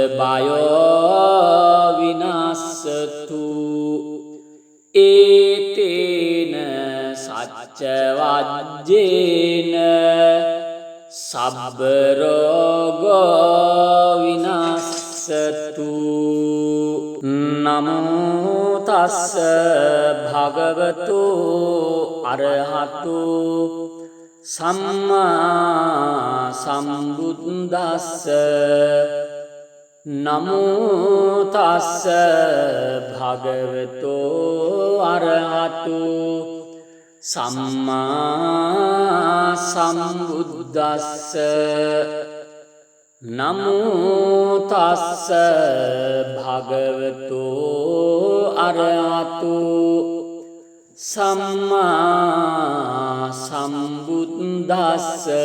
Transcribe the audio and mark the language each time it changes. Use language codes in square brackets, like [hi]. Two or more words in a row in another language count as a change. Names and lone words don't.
[pi] බයෝ විනාශතු ඒතේන සච්ච වජ්ජේන සබ්බ රෝගෝ විනාශ විනස්සතු නමෝ තස්ස භගවතු අරහතු සම්මා සම්බුද්දස්ස නමෝ තස්ස භගවතු අරහතු සම්මා සම්බුද්දස්ස නමෝ තස්ස භගවතු අරහතු සම්මා සම්බුද්දස්ස